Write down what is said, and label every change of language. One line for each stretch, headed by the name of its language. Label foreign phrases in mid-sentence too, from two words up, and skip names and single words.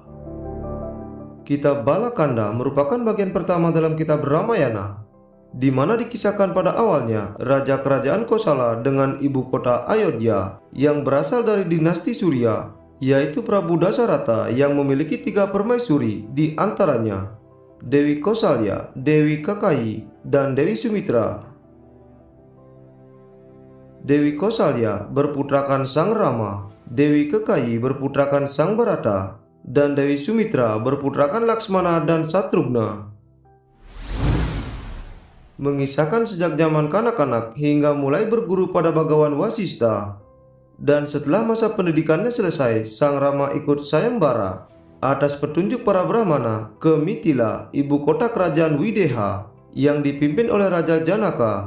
Indonesian: Kitab Balakanda merupakan bagian pertama dalam kitab Ramayana, di mana dikisahkan pada awalnya Raja Kerajaan Kosala dengan ibu kota Ayodhya yang berasal dari dinasti Surya, yaitu Prabu Dasarata yang memiliki 3 permaisuri, di antaranya Dewi Kosalya, Dewi Kakayi, dan Dewi Sumitra. Dewi Kosalya berputrakan Sang Rama, Dewi Kakayi berputrakan Sang Bharata, dan Dewi Sumitra berputrakan Laksmana dan Satrugna. mengisahkan sejak zaman kanak-kanak hingga mulai berguru pada Bhagawan Wasista. Dan setelah masa pendidikannya selesai, Sang Rama ikut sayembara atas petunjuk para Brahmana ke Mithila, ibu kota kerajaan Wideha, yang dipimpin oleh Raja Janaka.